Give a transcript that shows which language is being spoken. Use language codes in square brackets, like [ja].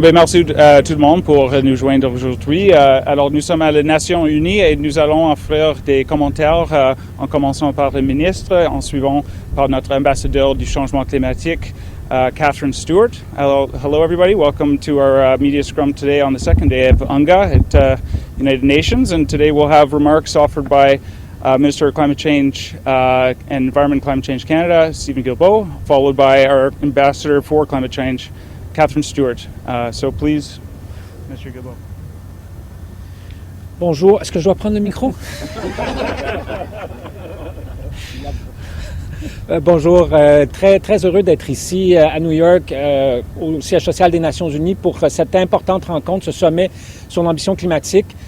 [fr] Bien, merci tout le monde pour nous joindre aujourd'hui. Alors, nous sommes à les Nations Unies et nous allons offrir des commentaires en commençant par le ministre, en suivant par notre ambassadeur du changement climatique, Catherine Stewart. [en] Hello everybody. Welcome to our media scrum today on the second day of UNGA at United Nations. And today we'll have remarks offered by Minister of Climate Change and Environment Climate Change Canada, Steven Guilbeault, followed by our Ambassador for Climate Change, Catherine Stewart. So please, Mr. Guilbeault. [fr] Bonjour, est-ce que je dois prendre le micro? Bonjour, très heureux d'être ici à New York, au siège social des Nations Unies pour cette importante rencontre, ce sommet sur l'ambition climatique.